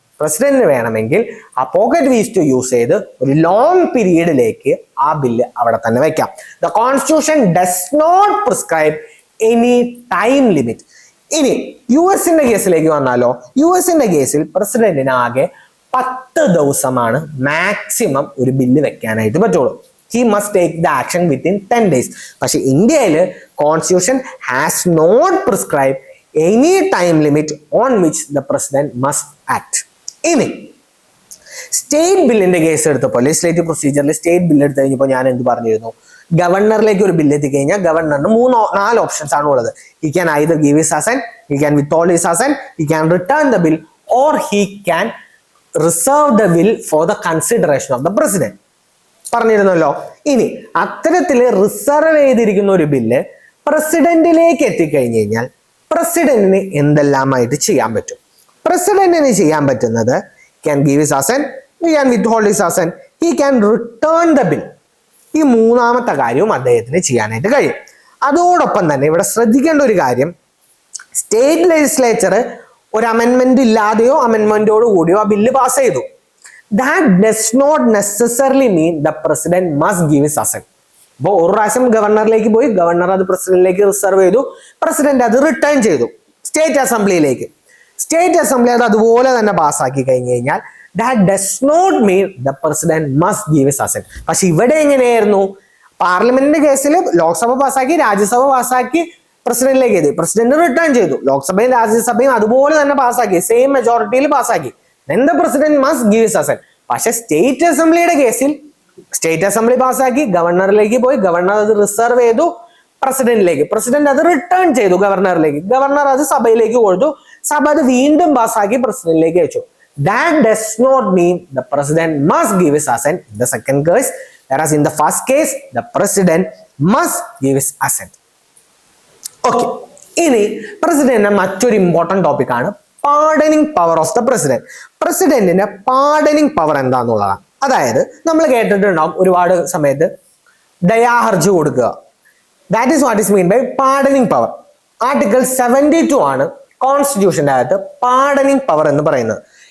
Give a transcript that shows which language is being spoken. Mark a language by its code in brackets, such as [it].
[ml] പ്രസിഡന്റിന് വേണമെങ്കിൽ ആ പോക്കറ്റ് വീസ്റ്റ് യൂസ് ചെയ്ത് ഒരു ലോങ് പീരീഡിലേക്ക് ആ ബില്ല് അവിടെ തന്നെ വെക്കാം. [en] The constitution does not prescribe any time limit. [ml] ഇനി യു എസിന്റെ കേസിലേക്ക് വന്നാലോ, യു എസിന്റെ കേസിൽ പ്രസിഡന്റിന് ആകെ 10 ദിവസമാണ് മാക്സിമം ഒരു ബില്ല് വെക്കാനായിട്ട് പറ്റുള്ളൂ. [en] He must take the action within 10 days. [ml] പക്ഷെ ഇന്ത്യയിൽ [en] Constitution has not prescribe any time limit on which the president must act. [ml] ഇനി സ്റ്റേറ്റ് ബില്ലിന്റെ കേസ് എടുത്തപ്പോൾ ലെജിസ്ലേറ്റീവ് പ്രൊസീജിയറിൽ സ്റ്റേറ്റ് ബില്ല് എടുത്തു കഴിഞ്ഞപ്പോൾ ഞാൻ എന്ത് പറഞ്ഞിരുന്നു, ഗവർണറിലേക്ക് ഒരു ബില്ല് എത്തിക്കഴിഞ്ഞാൽ ഗവർണറിന് 4 ഓപ്ഷൻസ് ആണ് ഉള്ളത്. [en] he can either give his assent, he can withhold his assent, he can return the bill, or he can reserve the bill for the consideration of the president [ml] പറഞ്ഞിരുന്നല്ലോ. ഇനി അത്തരത്തിൽ റിസർവ് ചെയ്തിരിക്കുന്ന ഒരു bill പ്രസിഡന്റിലേക്ക് എത്തിക്കഴിഞ്ഞു കഴിഞ്ഞാൽ പ്രസിഡന്റിന് എന്തെല്ലാമായിട്ട് ചെയ്യാൻ പറ്റും? പ്രസിഡന്റിന് ചെയ്യാൻ പറ്റുന്നത് [en] Can give his assent, he can withhold his assent, he can return the bill. [ml] ഈ 3ാമത്തെ കാര്യവും അദ്ദേഹത്തിന് ചെയ്യാനായിട്ട് കഴിയും. അതോടൊപ്പം തന്നെ ഇവിടെ ശ്രദ്ധിക്കേണ്ട ഒരു കാര്യം, സ്റ്റേറ്റ് ലെജിസ്ലേച്ചർ ഒരു അമെന്റ്മെന്റ് ഇല്ലാതെയോ അമെന്റ്മെന്റോട് കൂടിയോ ആ ബില്ല് പാസ് ചെയ്തു. [en] That does not necessarily mean the president must give his assent. [ml] അപ്പോൾ ഒരു പ്രാവശ്യം ഗവർണറിലേക്ക് പോയി, ഗവർണർ അത് പ്രസിഡന്റിലേക്ക് റിസർവ് ചെയ്തു, പ്രസിഡന്റ് അത് റിട്ടേൺ ചെയ്തു സ്റ്റേറ്റ് അസംബ്ലിയിലേക്ക്. സ്റ്റേറ്റ് അസംബ്ലി അത് അതുപോലെ തന്നെ പാസ്സാക്കി കഴിഞ്ഞു കഴിഞ്ഞാൽ [en] that does not mean the president must give his assent. [ml] പക്ഷെ ഇവിടെ എങ്ങനെയായിരുന്നു? പാർലമെന്റിന്റെ കേസിൽ ലോക്സഭ പാസ്സാക്കി, രാജ്യസഭ പാസ്സാക്കി, പ്രസിഡന്റിലേക്ക് എത്തി, പ്രസിഡന്റ് റിട്ടേൺ ചെയ്തു, ലോക്സഭയും രാജ്യസഭയും അതുപോലെ തന്നെ പാസ്സാക്കി, സെയിം മെജോറിറ്റിയിൽ പാസ്സാക്കി. [en] Then the president must give his assent. [ml] പക്ഷെ സ്റ്റേറ്റ് അസംബ്ലിയുടെ കേസിൽ സ്റ്റേറ്റ് അസംബ്ലി പാസ്സാക്കി, ഗവർണറിലേക്ക് പോയി, ഗവർണർ അത് റിസർവ് ചെയ്തു പ്രസിഡന്റിലേക്ക്, പ്രസിഡന്റ് അത് റിട്ടേൺ ചെയ്തു ഗവർണറിലേക്ക്, ഗവർണർ അത് സഭയിലേക്ക് കൊടുത്തു, സഭ അത് വീണ്ടും പാസ്സാക്കി പ്രസിഡന്റിലേക്ക് അയച്ചു. [en] That does not mean the president must give his assent in the second case, whereas in the first case the president must give his assent. Okay. [ml] ഇനി പ്രസിഡന്റിന്റെ മറ്റൊരു ഇമ്പോർട്ടന്റ് ടോപ്പിക് ആണ് pardoning power of the president. പ്രസിഡന്റിന്റെ pardoning power എന്താന്നുള്ളതാണ്. അതായത് നമ്മൾ കേട്ടിട്ടുണ്ടാവും ഒരുപാട് സമയത്ത് ദയാഹർജി കൊടുക്കുക. [en] That is what is mean by pardoning power. [ml] Article 72 ആണ് കോൺസ്റ്റിറ്റ്യൂഷന്റെ അകത്ത് പാർഡനിങ് പവർ എന്ന് പറയുന്നത്.